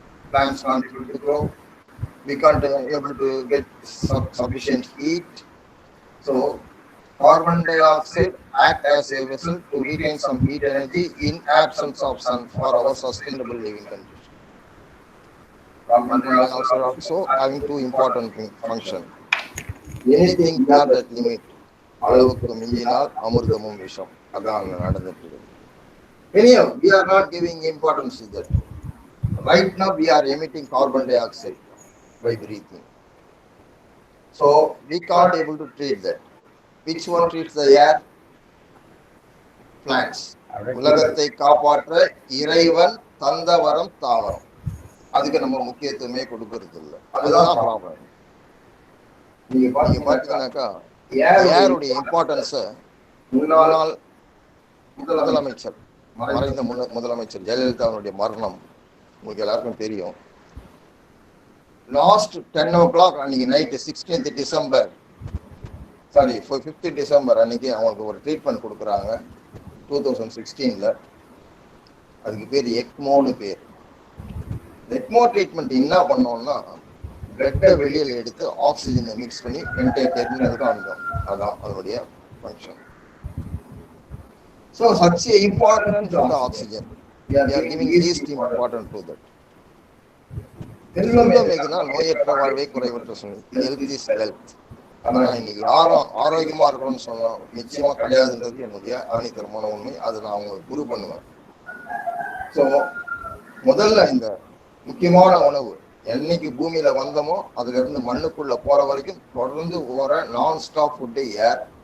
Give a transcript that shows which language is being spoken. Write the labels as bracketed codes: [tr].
[en] Plants can't able to grow. We can't able to get sufficient heat. So carbon dioxide act as a vessel to retain some heat energy in absence of sun for our sustainable living condition. Carbon dioxide also having two important function. Anything beyond that limit, [ta] அளவுக்கு மிஞ்சினால் அமிர்தமும் விஷம். அதான் நடந்துட்டு இருக்கு. [en] Anyhow, we are not giving importance to that. Right now we are emitting carbon dioxide by breathing. So we can't able to treat that. Which one treats the air? Plants. [ta] உலகத்தை காப்பாற்ற இறைவன் தந்த வரம் தாவரம். அதுக்கு நம்ம முக்கியத்துவமே கொடுக்கறது இல்லை. அதுதான் ப்ராப்ளம். நீங்க பாத்தீங்கன்னாக்கா ஏருடைய இம்பார்ட்டன்ஸ முன்னாள் முதலமைச்சர் மறைந்த முதலமைச்சர் ஜெயலலிதாவுடைய மரணம் உங்களுக்கு எல்லாருக்கும் தெரியும். லாஸ்ட் 10 o'clock அன்னைக்கு night 16th December 5th December அன்னைக்கு அவங்களுக்கு ஒரு ட்ரீட்மெண்ட் கொடுக்குறாங்க 2016ல. அதுக்கு பேர் எக்மோன்னு பேர். எக்மோ ட்ரீட்மெண்ட் என்ன பண்ணோம்னா பிளட்டை வெளியில் எடுத்து ஆக்சிஜனை மிக்ஸ் பண்ணி என்டையர் டெர்மினலுக்கு அனுப்பும். அதான் அதனுடைய function. [en] So such a important of the oxygen. We are giving least important to that. [ta] நோயற்ற வாழ்வை குறைவற்ற சொல்லி ஹெல்த் இஸ் வெல்த். ஆனா இன்னைக்கு யாரும் ஆரோக்கியமா இருக்கணும்னு சொன்னோம் நிச்சயமா கிடையாதுன்றது என்னுடைய ஆணித்தரமான உண்மை. அதை நான் அவங்களுக்கு குரு பண்ணுவேன். ஸோ முதல்ல இந்த முக்கியமான உணவு என்னைக்கு பூமியில வந்தோமோ அதுல இருந்து மண்ணுக்குள்ள போற வரைக்கும் தொடர்ந்து போற நான் ஸ்டாப் ஃபுட்டு ஏர்.